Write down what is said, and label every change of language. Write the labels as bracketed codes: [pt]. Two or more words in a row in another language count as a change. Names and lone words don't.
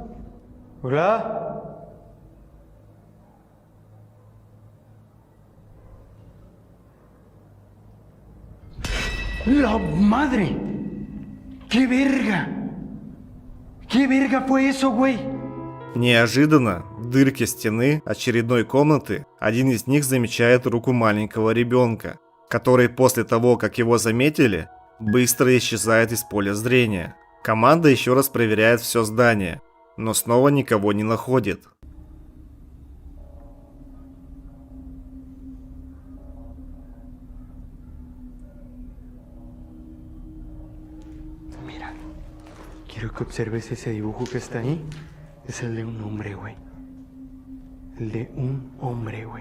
[es] Hola. ¡La madre! ¡Qué verga! ¡Qué verga fue eso, güey! [ru] Неожиданно в дырке стены очередной комнаты один из них замечает руку маленького ребенка. который после того, как его заметили, быстро исчезает из поля зрения. Команда еще раз проверяет все здание, но снова никого не находит. [es] Mira, quiero que observes ese dibujo que está ahí. Es el de un hombre, güey. El de un hombre, güey.